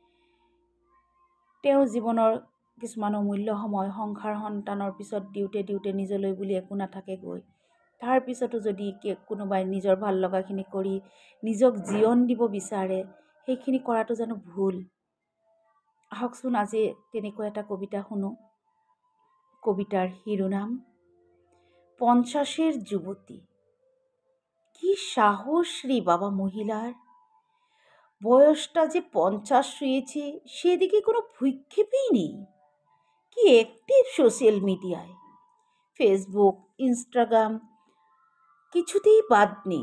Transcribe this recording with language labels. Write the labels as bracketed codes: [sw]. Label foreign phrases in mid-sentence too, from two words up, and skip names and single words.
[as] তেওঁ জীৱনৰ কিছুমান অমূল্য সময় সংসাৰ সন্তানৰ পিছত দিওঁতে নিজলৈ বুলি একো নাথাকেগৈ। তাৰ পিছতো যদি কোনোবাই নিজৰ ভাল লগাখিনি কৰি নিজক জীৱন দিব বিচাৰে, সেইখিনি কৰাটো জানো ভুল? আহকচোন আজি তেনেকুৱা এটা কবিতা শুনো। কবিতাৰ শিৰোনাম 50-এর যুবতী। [bn] কি সাহস রে বাবা মহিলার! বয়সটা যে 50 ছুঁয়েছে সেদিকে কোনো ভ্রূক্ষেপই নেই। কি [en] active social media, [bn] ফেসবুক, ইনস্টাগ্রাম কিছুতেই বাদ নেই।